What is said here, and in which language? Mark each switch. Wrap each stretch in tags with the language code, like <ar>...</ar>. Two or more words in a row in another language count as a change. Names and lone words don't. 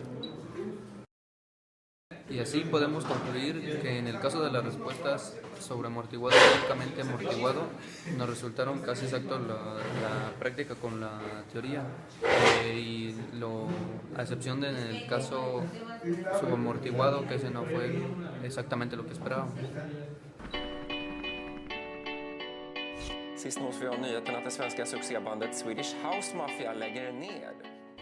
<es>Y así podemos concluir que en el caso de las respuestas sobre amortiguado y críticamente amortiguado nos resultaron casi exactos la práctica con la teoría, a excepción del caso subamortiguado, que ese no fue exactamente lo que esperábamos.</es> <sv>Sist nås vi av nyheten att det svenska succébandet Swedish House Mafia lägger ner.</sv>